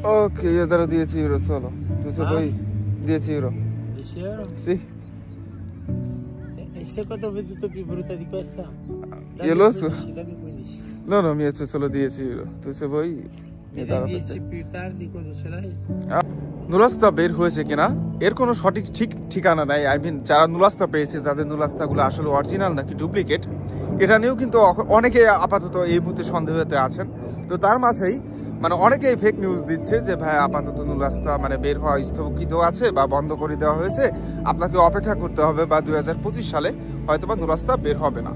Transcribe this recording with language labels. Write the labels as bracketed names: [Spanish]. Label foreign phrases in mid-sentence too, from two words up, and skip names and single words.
[Italian] Ok, io darò 10 euro solo. Tu se vuoi 10 euro. 10 euro? Sì. E se quando ho venduto più brutta di questa? Io lo so. Dammi 15. No, mi c'è solo 10 euro. Tu se vuoi Mi dai 10 più tardi quando ce l'hai? [Bangla] নুলাস্তা বের হয়েছে কিনা এর কোনো সঠিক ঠিকানা নাই। যারা নুলাস্তা পেয়েছে তাদের নুলাস্তাগুলো আসলে অরিজিনাল নাকি ডুপ্লিকেট, এটা নিয়েও কিন্তু অনেকে আপাতত এই মুহূর্তে সন্দেহতে আছেন। তো তার মাঝেই মানে অনেকেই [English] fake news [Bangla] দিচ্ছে যে ভাই আপাতত নুলাস্তা মানে বের হওয়া স্থগিত আছে বা বন্ধ করে দেওয়া হয়েছে, আপনাকে অপেক্ষা করতে হবে বা 2025 সালে হয়তোবা নুলাস্তা বের হবে না।